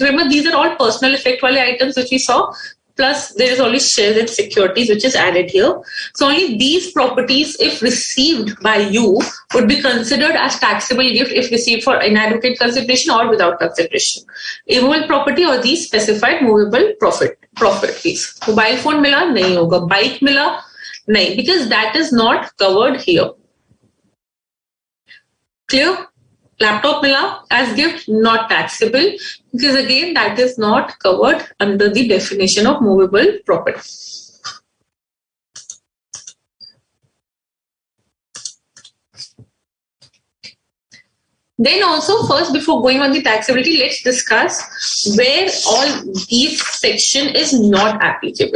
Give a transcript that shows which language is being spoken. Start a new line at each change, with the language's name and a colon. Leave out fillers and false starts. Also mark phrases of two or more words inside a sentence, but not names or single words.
English: Remember, these are all personal effect wale items which we saw. Plus, there is only shares and securities which is added here. So only these properties, if received by you, would be considered as taxable gift if received for inadequate consideration or without consideration. Immovable property or these specified movable properties. Mobile phone
Hindi: mila nahi hoga, bike mila nahi,
English: because that is not covered here. Clear? Laptop mila as gift, not taxable, because again that is not covered under the definition of movable property. Then also, first before going on the taxability, let's discuss where all these section is not applicable.